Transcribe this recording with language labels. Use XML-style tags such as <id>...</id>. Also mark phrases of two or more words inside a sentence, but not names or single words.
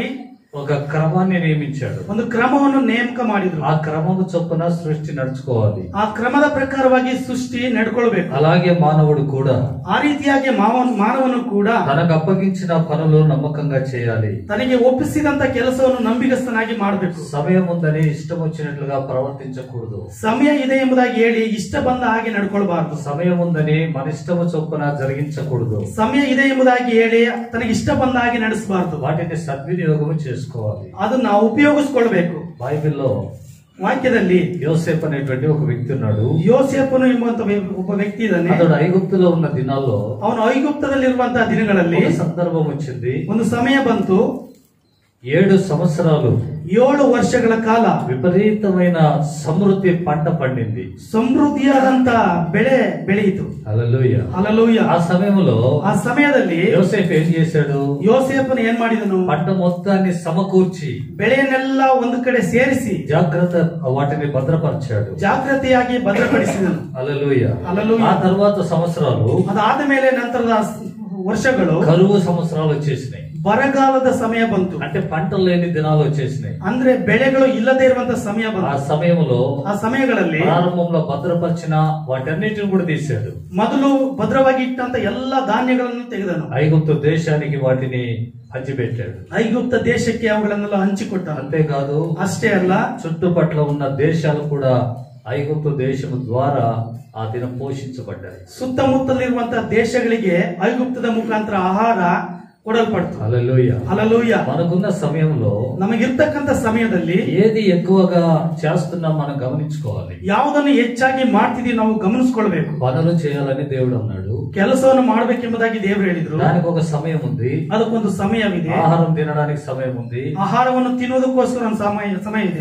<te>ఒక క్రమాన్ని నియమించాడు.</te> <kn>ಒಂದು ಕ್ರಮವನ್ನು ನೇಮಕ ಮಾಡಿದ್ರು.</kn> <te>ఆ క్రమము చొప్పున సృష్టి నడుచుకోవాలి.</te> <kn>ಆ ಕ್ರಮದ ಪ್ರಕಾರವಾಗಿ ಸೃಷ್ಟಿ ನಡ್ಕೊಳ್ಬೇಕು.</kn> <te>అలాగే మానవుడు కూడా</te> <kn>ಆ ರೀತಿಯಾಗಿ ಮಾನವನು ಕೂಡ</kn> <te>తనకు అప్పగించిన పనులు నమ్మకంగా చేయాలి.</te> <kn>ತನಗೆ ಒಪ್ಪಿಸಿದಂತ ಕೆಲಸವನ್ನು ನಂಬಿಗಸ್ತನಾಗಿ ಮಾಡಬೇಕು.</kn> <te>సమయం ఉందని ఇష్టం వచ్చినట్లుగా ప్రవర్తించకూడదు.</te> <kn>ಸಮಯ ಇದೆ ಎಂಬುದಾಗಿ ಹೇಳಿ ಇಷ್ಟ ಬಂದ ಹಾಗೆ ನಡ್ಕೊಳ್ಬಾರ್ದು.</kn> <te>సమయం ఉందని మన ఇష్టము చొప్పున జరిగించకూడదు.</te> <kn>ಸಮಯ ಇದೆ ಎಂಬುದಾಗಿ ಹೇಳಿ ತನಗೆ ಇಷ್ಟ ಬಂದ ಹಾಗೆ ನಡೆಸಬಾರದು.</kn> <te>వాటిని సద్వినియోగం చేసుకోవాలి.</te> <kn>ಅದನ್ನ ಉಪಯೋಗಿಸಿಕೊಳ್ಬೇಕು.</kn> <te>బైబిల్లో</te> <kn>ವಾಕ್ಯದಲ್ಲಿ</kn> <te>యోసేపు అనేటువంటి ఒక వ్యక్తి ఉన్నాడు.</te> <kn>ಯೋಸೇಫನು ಎಂಬಂತ ಒಬ್ಬ ವ್ಯಕ್ತಿ ಇದ್ದಾನೆ.</kn> <te>అతడు ఐగుప్తులో ఉన్న దినాల్లో</te> <kn>ಅವನು ಐಗುಪ್ತದಲ್ಲಿರುವಂತಹ ದಿನಗಳಲ್ಲಿ</kn> <te>ఒక సందర్భం వచ్చింది.</te> <kn>ಒಂದು ಸಮಯ ಬಂತು.</kn> <te>7 సంవత్సరాలు</te> <kn>7 ವರ್ಷಗಳ ಕಾಲ</kn> <te>విపరీతమైన సమృద్ధి పంట పండింది.</te> <kn>ಸಮೃದ್ಧಿಯಾದಂತ ಬೆಳೆ ಬೆಳೆಯಿತು.</kn> <te>హల్లెలూయా. హల్లెలూయా. ఆ సమయంలో యోసేపు ఏం చేశాడు?</te> <kn>ಯೋಸೇಪನು ಏನು ಮಾಡಿದನು?</kn> <te>పంట మొత్తాన్ని సమకూర్చి</te> <kn>ಬೆಳೆಯನ್ನೆಲ್ಲ ಒಂದು ಕಡೆ ಸೇರಿಸಿ</kn> <te>జాగ్రత్త వాటిని భద్రపరిచాడు.</te> <kn>ಜಾಗೃತಿಯಾಗಿ ಭದ್ರಪಡಿಸಿದನು.</kn> <te>హల్లెలూయా. హల్లెలూయా. ఆ తర్వాత సంవత్సరాలు,</te> <kn>ಅದಾದ ಮೇಲೆ ನಂತರದ ವರ್ಷಗಳು</kn> <te>కరువు సంవత్సరాలు వచ్చేసినాయి.</te> <kn>ಬರಗಾಲದ ಸಮಯ ಬಂತು.</kn> <te>అంటే పంటలు లేని దినాలు వచ్చేసినాయి.</te> <kn>ಅಂದ್ರೆ ಬೆಳೆಗಳು ಇಲ್ಲದೆ ಇರುವಂತ ಸಮಯ</kn> <te>ఆ</te> <kn>ಬಂತು.</kn> <te>సమయంలో</te> <kn>ಆ ಸಮಯಗಳಲ್ಲಿ</kn> <te>ప్రారంభంలో భద్రపరిచిన వాటన్నిటిని కూడా తీశాడు.</te> <kn>ಮೊದಲು ಭದ್ರವಾಗಿ ಇಟ್ಟಂತ ಎಲ್ಲಾ ಧಾನ್ಯಗಳನ್ನು ತೆಗೆದನು.</kn> <te>ఐగుప్తు దేశానికి వాటిని పంచిపెట్టాడు.</te> <kn>ಐಗುಪ್ತ ದೇಶಕ್ಕೆ ಅವುಗಳನ್ನೆಲ್ಲ ಹಂಚಿಕೊಟ್ಟ.</kn> <te>అంతేకాదు,</te> <kn>ಅಷ್ಟೇ ಅಲ್ಲ,</kn> <te>చుట్టుపట్ల ఉన్న దేశాలు కూడా ఐగుప్తు దేశం ద్వారా ఆ దినం పోషించబడ్డాయి.</te> <kn>ಸುತ್ತಮುತ್ತಲಿರುವಂತಹ ದೇಶಗಳಿಗೆ ಐಗುಪ್ತದ ಮುಖಾಂತರ ಆಹಾರ ಕೊಡಲ್ಪಡ್ತು.</kn> <te>హల్లెలూయా.</te> <kn>ಹಲ್ಲೆಲೂಯಾ.</kn> <te>మనకున్న సమయంలో</te> <kn>ನಮಗಿರ್ತಕ್ಕಂಥ ಸಮಯದಲ್ಲಿ</kn> <te>ఏది ఎక్కువగా చేస్తున్నాం మనం గమనించుకోవాలి.</te> <kn>ಯಾವುದನ್ನು ಹೆಚ್ಚಾಗಿ ಮಾಡ್ತಿದೀವಿ ನಾವು ಗಮನಿಸ್ಕೊಳ್ಬೇಕು.</kn> <te>పనులు చేయాలని దేవుడు అన్నాడు.</te> <kn>ಕೆಲಸವನ್ನು ಮಾಡಬೇಕೆಂಬುದಾಗಿ ದೇವರು ಹೇಳಿದ್ರು.</kn> <te>దానికి ఒక సమయం ఉంది.</te> <kn>ಅದಕ್ಕೊಂದು ಸಮಯವಿದೆ.</kn> <te>ఆహారం తినడానికి సమయం ఉంది.</te> <kn>ಆಹಾರವನ್ನು ತಿನ್ನುವುದಕ್ಕೋಸ್ಕರ ಒಂದು ಸಮಯ ಇದೆ.</kn>